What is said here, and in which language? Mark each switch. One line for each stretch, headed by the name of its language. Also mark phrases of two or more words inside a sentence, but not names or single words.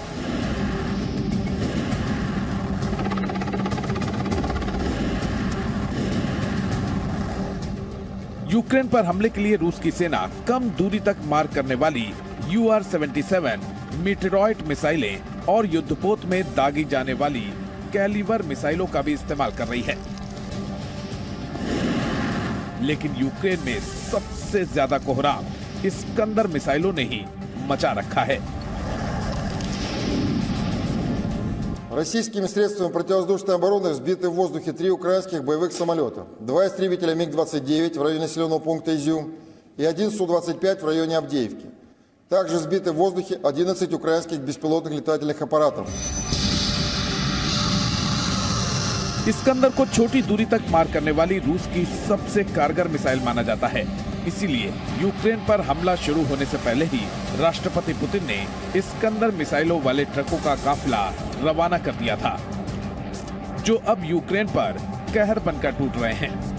Hindi: यूक्रेन पर हमले के लिए रूस की सेना कम दूरी तक मार करने वाली UR-77 मीटेरॉइट मिसाइलें और युद्धपोत में दागी जाने वाली कैलिबर मिसाइलों का भी इस्तेमाल कर रही है। लेकिन यूक्रेन में सबसे ज्यादा कोहराम इस्कंदर मिसाइलों ने ही मचा रखा है।
Russian: Российскими средствами противовоздушной обороны сбиты в воздухе 3 украинских боевых самолета, 2 истребителя МиГ-29 в районе населенного пункта Изюм и 1 Су-25 в районе Авдеевки. Также сбиты в воздухе 11 украинских беспилотных летательных аппаратов.
Hindi: इस्कंदर को छोटी दूरी तक मार करने वाली रूस की सबसे कारगर मिसाइल माना जाता है। इसीलिए यूक्रेन पर हमला शुरू होने से पहले ही राष्ट्रपति पुतिन ने इस्कंदर मिसाइलों वाले ट्रकों का काफिला रवाना कर दिया था, जो अब यूक्रेन पर कहर बनकर टूट रहे हैं।